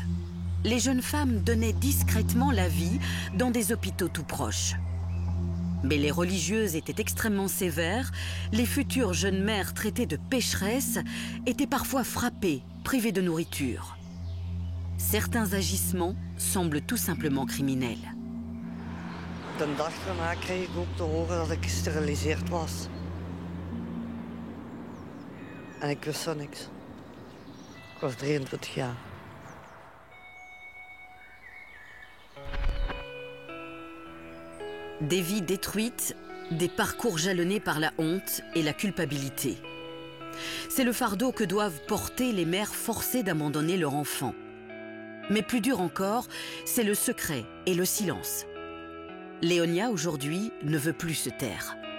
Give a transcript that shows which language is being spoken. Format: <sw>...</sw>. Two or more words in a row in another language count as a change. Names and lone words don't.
<fr>Les jeunes femmes donnaient discrètement la vie dans des hôpitaux tout proches. Mais les religieuses étaient extrêmement sévères, les futures jeunes mères traitées de pécheresses étaient parfois frappées, privées de nourriture. Certains agissements semblent tout simplement criminels.</fr> <nl>De dag daarna kreeg ik ook te horen dat ik gesteriliseerd was. En ik wist van niks. Ik was 23 jaar.</nl> <fr>Des vies détruites, des parcours jalonnés par la honte et la culpabilité. C'est le fardeau que doivent porter les mères forcées d'abandonner leur enfant. Mais plus dur encore, c'est le secret et le silence. Léonia, aujourd'hui, ne veut plus se taire.</fr>